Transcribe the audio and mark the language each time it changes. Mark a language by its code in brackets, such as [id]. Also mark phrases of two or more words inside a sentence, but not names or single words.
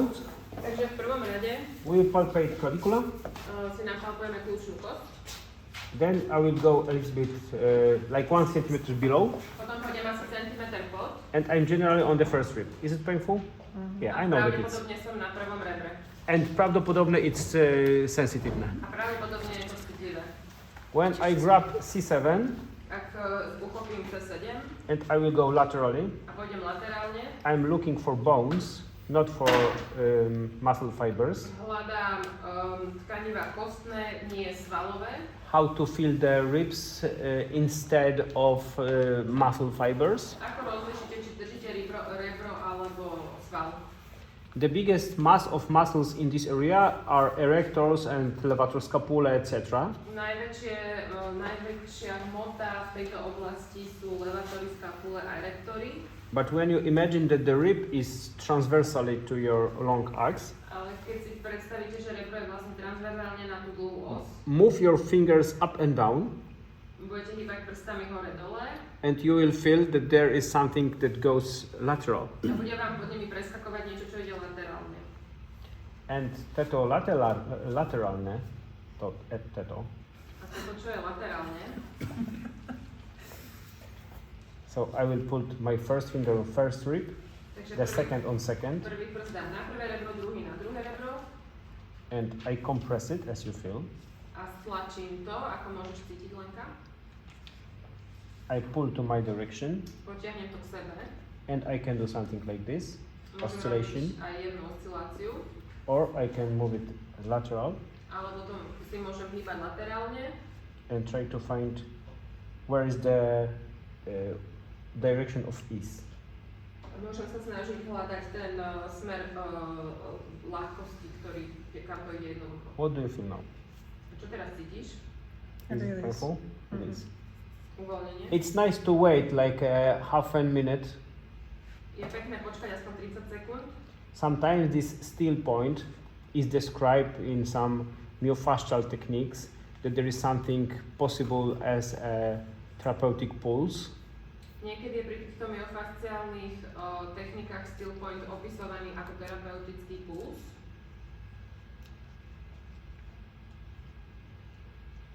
[sk] Takže v prvom rade [en] we palpate clavicula. [sk] Si napalpujeme kľúčnú kosť. [en] Then I will go a little bit like 1 centimeter below. [sk] Potom pôjdem asi centimeter pod. [en] And I'm generally on the first rib. Is it painful? Yeah, I know that it's. [sk] Pravdepodobne som na prvom rebre. [en] And pravdepodobne it's sensitive. [sk] A pravdepodobne je to citlivé. [en] When I grab C7, [sk] Ak uchopím C7 [en] and I will go laterally, [sk] a pôjdem laterálne, [en] I'm looking for bones, not for muscle fibers. [sk] hľadám tkanivá kostné, nie svalové. [en] How to feel the ribs instead of muscle fibers. [sk] Ako rozlišíte, či držíte rebro alebo sval? [en] The biggest mass of muscles in this area are erectors and levator scapula, etc. [sk] Najväčšia hmota v tejto oblasti sú levatori, scapule a erectory. [en] But when you imagine that the rib is transversally to your long axis, [sk] Ale keď si predstavíte, že rebro je vlastne transverzálne na tú dlhú os, [en] move your fingers up and down, [sk] budete hýbať prstami hore-dole [en] and you will feel that there is something that goes lateral. [sk] a bude vám pod nimi preskakovať niečo, čo ide laterálne. And teto lateralne, teto. A toto, čo je laterálne, [en] So I will put my first finger on first rib, [sk] takže [en] the second on second, [sk] prvý prst dám na prvé rebro, druhý na druhé rebro [en] and I compress it as you feel. [sk] a stlačím to, ako môžeš cítiť, Lenka. [en] I pull to my direction [sk] Potiahnem to k sebe. [en] and I can do something like this, [sk] Môžem [en] oscillation, [sk] robiť aj jednu osciláciu, [en] or I can move it lateral [sk] alebo to si môžem hýbať laterálne [en] and try to find where is the direction of ease. [sk] Môžem sa snažiť hľadať ten smer ľahkosti, kam to ide jednoducho. [en] What do you feel now? [sk] Čo teraz cítiš? [en] Is it painful? It is. [sk] Uvoľnenie. [en] It's nice to wait like half a minute. [sk] Je pekné počkať aspoň 30 sekúnd. [en] Sometimes this still point is described in some myofascial techniques that there is something possible as a therapeutic pulse. [sk] Niekedy je pri týchto myofasciálnych technikách [en] still point [sk] opisovaný ako terapeutický puls.